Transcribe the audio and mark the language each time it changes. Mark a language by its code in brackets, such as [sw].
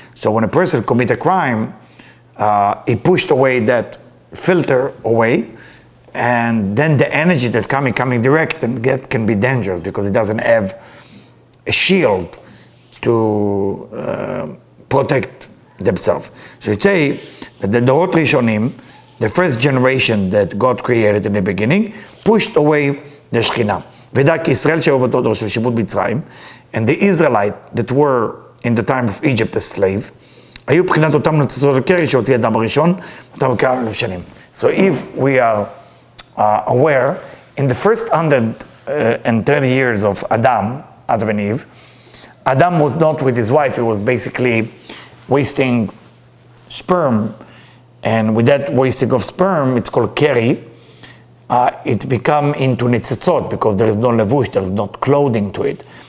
[en] So when a person commits a crime, he pushed away that filter away, and then the energy that's coming direct and can be dangerous because it doesn't have a shield to protect themselves. So you say that the Dorot Rishonim, the first generation that God created in the beginning, pushed away the Shekhinah. [he] ודע כי ישראל שהיו באותו דור של שיבוט מצרים, [en] and the Israelite that were in the time of Egypt as slave, [he] היו בחינת אותם נוצצות הקרי שהוציא אדם הראשון, אותם כמה 1,000 שנים. [en] So if we are aware, in the first 130 years of Adam and Eve, Adam was not with his wife, he was basically wasting sperm, and with that wasting of sperm, it's called keri, it become into nitzitzot because there is no levush, there is not clothing to it.